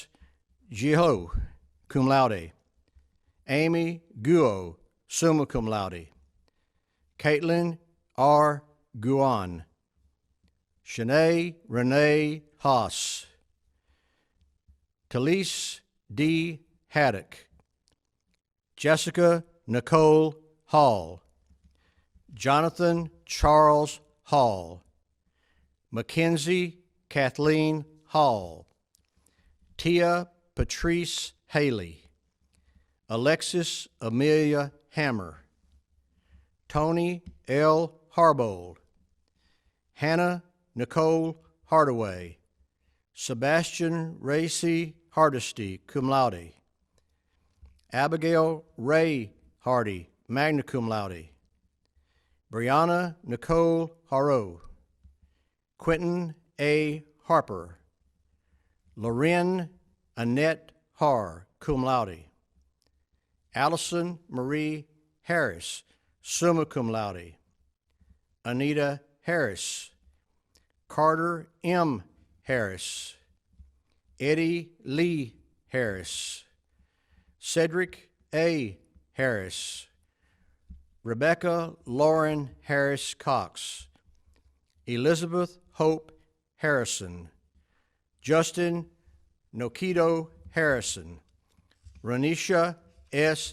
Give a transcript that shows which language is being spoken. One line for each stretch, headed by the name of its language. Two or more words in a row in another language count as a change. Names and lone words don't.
English: Jiho,
Latin: cum laude,
English: Amy Guo,
Latin: summa cum laude,
English: Caitlin R. Guan, Shanae Renee Haas, Talise D. Haddock, Jessica Nicole Hall, Jonathan Charles Hall, Mackenzie Kathleen Hall, Tia Patrice Haley, Alexis Amelia Hammer, Tony L. Harbold, Hannah Nicole Hardaway, Sebastian Racy Hardesty,
Latin: cum laude,
English: Abigail Ray Hardy,
Latin: magna cum laude,
English: Brianna Nicole Haro, Quentin A. Harper, Loren Annette Har,
Latin: cum laude,
English: Allison Marie Harris,
Latin: summa cum laude,
English: Anita Harris, Carter M. Harris, Eddie Lee Harris, Cedric A. Harris, Rebecca Lauren Harris Cox, Elizabeth Hope Harrison, Justin Nokido Harrison, Renisha S.